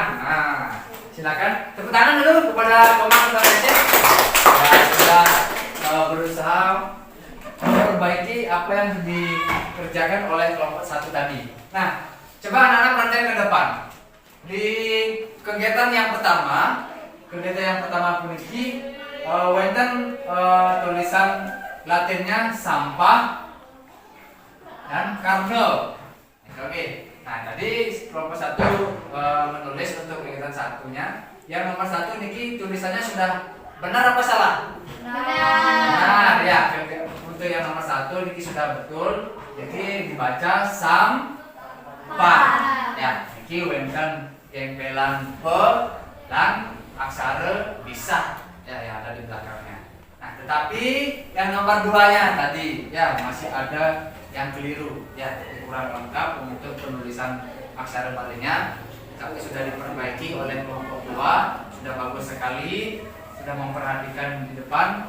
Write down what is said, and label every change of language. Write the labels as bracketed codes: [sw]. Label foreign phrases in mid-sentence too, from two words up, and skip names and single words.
[id] Nah, silakan tepuk tangan dulu kepada Komang Aceh. Ya, sudah berusaha memperbaiki apa yang dikerjakan oleh kelompok 1 tadi. Nah, coba anak-anak perhatikan ke depan. Di kegiatan yang pertama [ban] puniki wonten [id] tulisan Latinnya sampah dan karne. Oke. Nah, tadi kelompok 1 menulis untuk kegiatan 1-nya. Yang nomor 1 niki tulisannya sudah benar apa salah? Benar ya. Untuk yang nomor 1 niki sudah betul. Jadi dibaca sampah. Ya, [ban] niki wonten [id] tempelan pe dan aksara bisa ya yang ada di belakangnya. Nah, tetapi yang nomor 2-nya tadi ya masih ada yang keliru ya, kurang lengkap untuk penulisan aksara Balinya, tapi sudah diperbaiki oleh kelompok 2, sudah bagus sekali, sudah memperhatikan di depan.